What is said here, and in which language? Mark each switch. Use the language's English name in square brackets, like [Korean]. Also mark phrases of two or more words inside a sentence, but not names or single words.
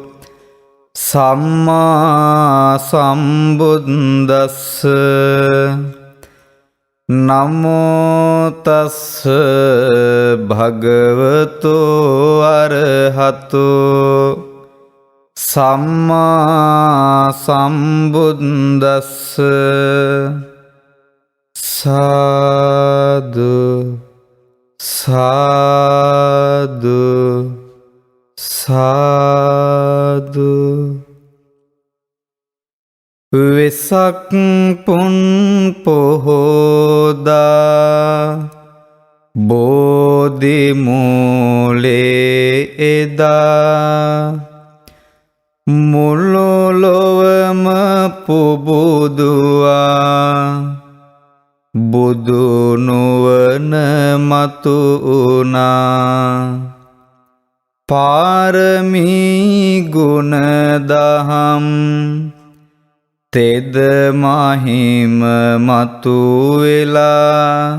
[Pali] සම්මා සම්බුද්දස්ස නමෝ තස් භගවතෝ අරහතෝ සම්මා සම්බුද්දස්ස සාදු සාදු සාදු [Sinhala] වෙසක් පුන් පොහෝදා බෝධි මූලේ එදා මුළු ලොවම පුබුදුවා බුදු නුවණ මතු වුණා පාරමී ගුණ දහම් තෙද මහිම මතු වෙලා